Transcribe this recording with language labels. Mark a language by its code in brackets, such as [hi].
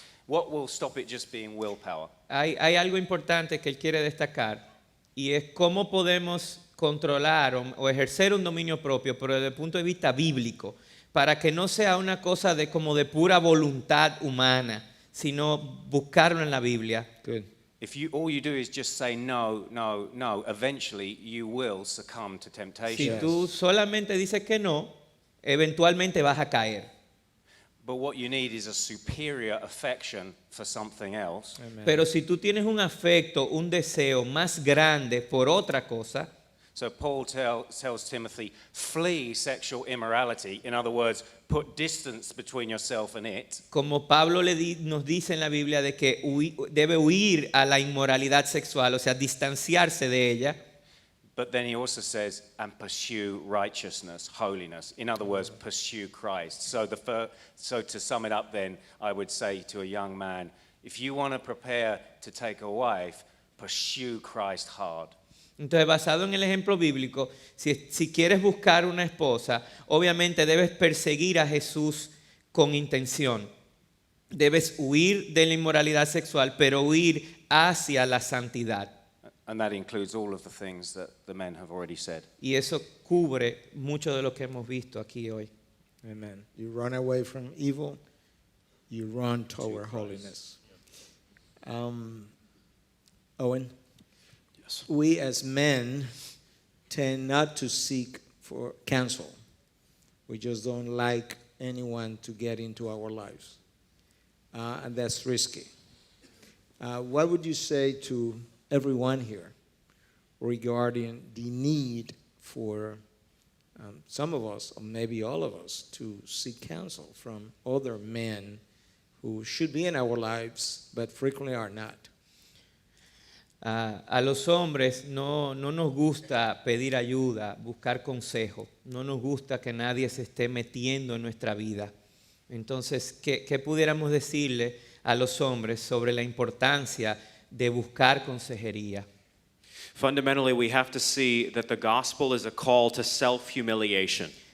[en] What will stop it just being willpower? [es] Hay algo importante que él quiere destacar y es cómo podemos controlar o ejercer un dominio propio, pero desde el punto de vista bíblico, para que no sea una cosa como de pura voluntad humana, sino buscarlo en la Biblia. [en] Good. If all you do is just say no, no, no, eventually you will succumb to [es] Si [en] temptation. [es] tú solamente dices que no, eventualmente vas a caer. [en] But what you need is a superior affection for something else. [es] Pero si tú tienes un afecto, un deseo más grande por otra cosa, [en] So Paul tells Timothy, flee sexual immorality. In other words, put distance between yourself and it. [es] como Pablo nos dice en la Biblia de que debe huir a la inmoralidad sexual, o sea, distanciarse de ella. [en] But then he also says, and pursue righteousness, holiness. In other words, pursue Christ. So to sum it up then, I would say to a young man, if you want to prepare to take a wife, pursue Christ hard. [es] Entonces, basado en el ejemplo bíblico, si quieres buscar una esposa, obviamente debes perseguir a Jesús con intención. Debes huir de la inmoralidad sexual, pero huir hacia la santidad. [en] And that includes all of the things that the men have already said. [es] Y eso cubre mucho de lo que hemos visto aquí hoy. [en] Amen. You run away from evil, you run toward holiness. Owen? Yes. We as men tend not to seek for counsel. We just don't like anyone to get into our lives. And that's risky. What would you say to everyone here regarding the need for some of us, or maybe all of us, to seek counsel from other men who should be in our lives but frequently are not? [es] A los hombres no nos gusta pedir ayuda, buscar consejo. No nos gusta que nadie se esté metiendo en nuestra vida. Entonces, ¿qué pudiéramos decirle a los hombres sobre la importancia de buscar consejería? [en] Fundamentally, we have to see that the gospel is a call to self-humiliation.